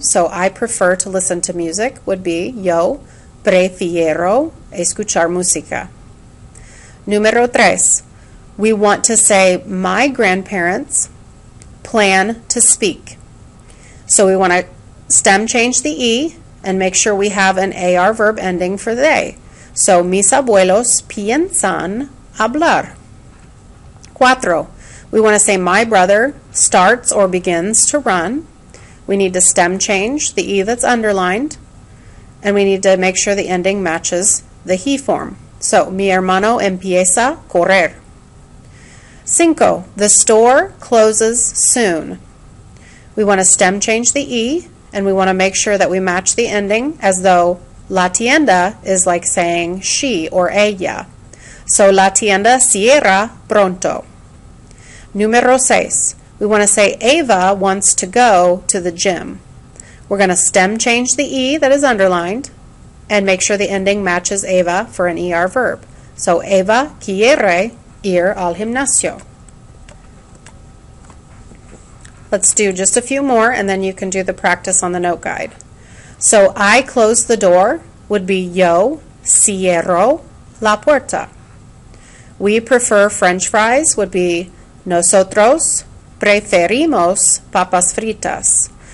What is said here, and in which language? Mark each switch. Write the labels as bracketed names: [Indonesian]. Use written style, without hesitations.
[English] So I prefer to listen to music would be [Spanish] yo prefiero escuchar música. Número tres, [English] we want to say my grandparents plan to speak. So we want to stem change the E and make sure we have an AR verb ending for they. [Spanish] So mis abuelos piensan hablar. [English] Cuatro, we want to say my brother starts or begins to run. We need to stem change the E that's underlined, and we need to make sure the ending matches the he form. [Spanish] So mi hermano empieza a correr. [English] Cinco, the store closes soon. We want to stem change the E, and we want to make sure that we match the ending as though la tienda is like saying she or ella. [Spanish] So la tienda cierra pronto. Número seis, [English] we want to say Ava wants to go to the gym. We're going to stem change the E that is underlined and make sure the ending matches Ava for an ER verb. [Spanish] So Ava quiere ir al gimnasio. [English] Let's do just a few more and then you can do the practice on the note guide. So I close the door would be [Spanish] yo cierro la puerta. [English] We prefer French fries would be [Spanish] nosotros preferimos papas fritas.